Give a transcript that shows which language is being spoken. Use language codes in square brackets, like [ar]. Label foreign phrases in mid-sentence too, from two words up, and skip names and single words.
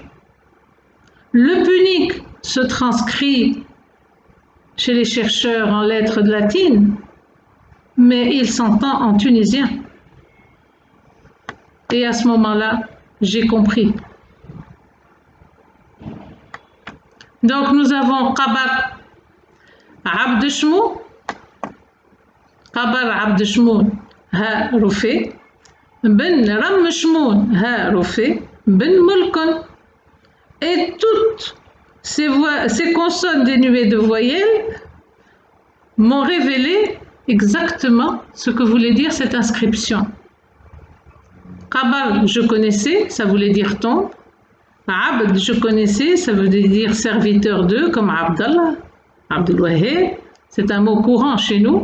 [fr] Le punique se transcrit chez les chercheurs en lettres latines, mais il s'entend en tunisien. Et à ce moment-là, j'ai compris. [xpu] Donc nous avons Qabar Abd Shmoun, Qabar Abd Shmoun, Ha Rufi, Ben Ram Shmoun, Ha Rufi, Ben Mulkon. [fr] Et toutes ces consonnes dénuées de voyelles m'ont révélé exactement ce que voulait dire cette inscription. Qabar, je connaissais, ça voulait dire tombe. Abd, je connaissais, ça veut dire serviteur d'eux, comme Abdallah, Abdelwahid, c'est un mot courant chez nous.